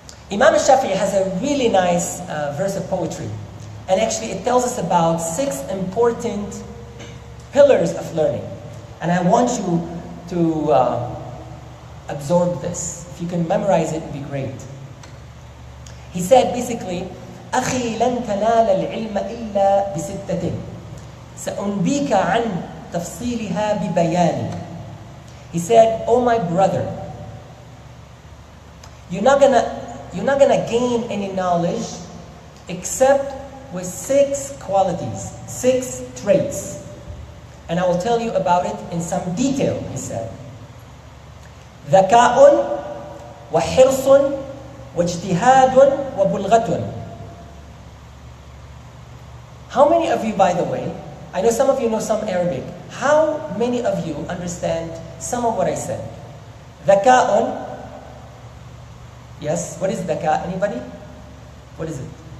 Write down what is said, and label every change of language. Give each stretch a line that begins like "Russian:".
English: Imam ash-Shafi'ee has a really nice verse of poetry. And actually it tells us about 6 important pillars of learning. And I want you to absorb this. If you can memorize it, it would be great. He said basically,
Arabic: أخي لن تنال العلم إلا بستة سأنبيك عن تفصيلها ببياني.
English: He said, oh my brother, you're not gonna gain any knowledge except with 6 qualities, 6 traits. And I will tell you about it in some detail, he said.
Arabic: ذكاء وحرص واجتهاد وبلغة.
English: How many of you, by the way, I know some of you know some Arabic. How many of you understand some of what I said? ذكاء. Yes, what is dhaka? Anybody? What is it?